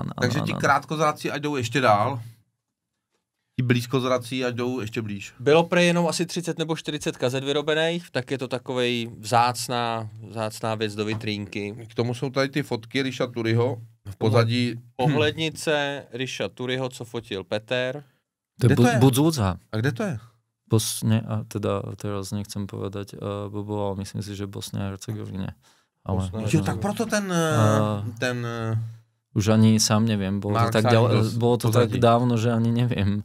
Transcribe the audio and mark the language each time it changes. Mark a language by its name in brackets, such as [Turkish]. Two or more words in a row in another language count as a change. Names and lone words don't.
[Czech] Takže ti krátkozrací ať jdou ještě dál. Ti blízkozrací ať jdou ještě blíž. Bylo prej jenom asi 30 nebo 40 kazet vyrobených, tak je to takovej vzácná věc do vitrínky. K tomu jsou tady ty fotky Riša Turyho v pozadí. Pohlednice Riša Turyho, co fotil Peter. To je Budzúza. A kde to je? [Slovak] Bosne, a teda teraz nechcem povedať, ale myslím si, že Bosne a Hercegovine. [Czech] Ale jo, tak proto ten [Slovak] už ani sám neviem, bolo to tak dávno, že ani neviem.